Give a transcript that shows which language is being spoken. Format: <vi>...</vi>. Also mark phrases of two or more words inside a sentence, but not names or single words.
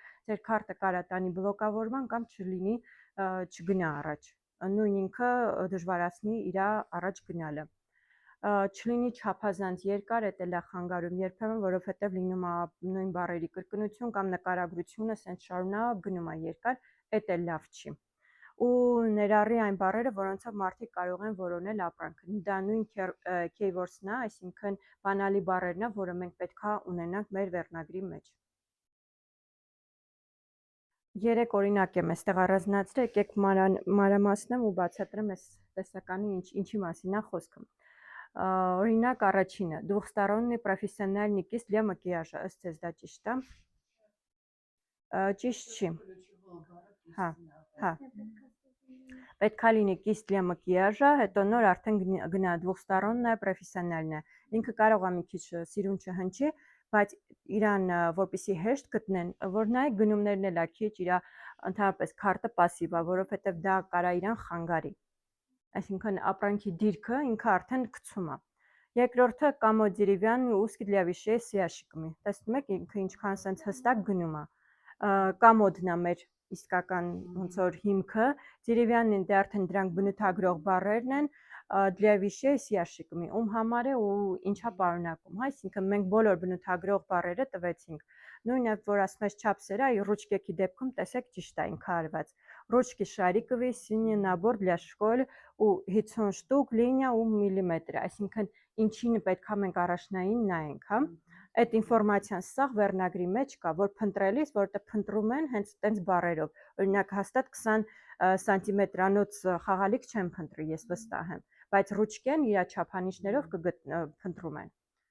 <hy>ձեր քարտը կարա տանի բլոկավորման կամ չլինի, չգնա առաջ։ Նույն ինքը դժվարացնի իր առաջ գնալը։ Չլինի չափազանց երկար, էդ էլ է խանգարում երբեմն, որովհետև լինում է նույն բառերի կրկնություն կամ նկարագրությունը սենց շարունակ գնում է երկար, էդ էլ լավ չի։ Ու ներառի այն բառերը, որոնցով մարդիկ կարող են որոնել ապրանքը։ Դա նույն keywords-ն է, այսինքն բանալի բառերն է, որը մենք պետք է ունենանք մեր վերնագրի մեջ։ 3 օրինակ եմ այստեղ առանձնացրել, եկեք մանրամասնեմ ու բացատրեմ այս տեսականի ինչի մասին է խոսքը։ Օրինակ առաջինը,</hy> <ru>двухсторонний профессиональный кисть для макияжа,</ru> <hy>ըստ ձեզ դա ճիշտ է։ Ճիշտ չի։ Հա։ Պետք է լինի</hy> <ru>кисть для макияжа,</ru> <hy>հետո նոր արդեն գնա</hy> <ru>двухсторонняя профессиональная։</ru> <hy>Ինքը կարող է մի քիչ սիրուն չհնչի, բայց իրան որպեսի հեշտ գտնեն, որ նայեք գնումներն էլ է քիչ իր ընդհանրապես քարտը пассив է, որովհետև դա կարա իրան խանգարի։ Այսինքն ապրանքի դիրքը ինքը արդեն գցում է։ Երկրորդը</hy> <ru>комод деревянный</ru> <hy>ուսկի</hy> <ru>для вещей с ящиками։</ru> <hy>Տեսնում եք ինքը ինչքան sense հստակ գնում է։ Կամոդն է մեր իսկական ոնց որ հիմքը, դերևյանն դե արդեն դրանք բնութագրող բառերն են,</hy> <ru>для вещей с ящиками,</ru> <hy>ում համար է ու ինչա պարունակում, այսինքն մենք բոլոր բնութագրող բառերը տվեցինք։ Նույնը որ ասում ես չափսերը, ռուչկեքի դեպքում տեսեք ճիշտ է ինքը արված։</hy> <ru>Ручки шариковые, синий набор для школы</ru> <hy>ու 50 штук линия ու միլիմետր, այսինքն ինչին պետք է մենք առաջնային նայենք, հա։ Այդ ինֆորմացիան սաղ վերնագրի մեջ կա, որ փնտրելիս, որտեղ փնտրում են հենց տենց բառերով։ Օրինակ հաստատ 20 սանտիմետրանոց խաղալիք չեն փնտրի, ես վստահ եմ, բայց ռուչկեն իր չափանիշներով փնտրում են։</hy>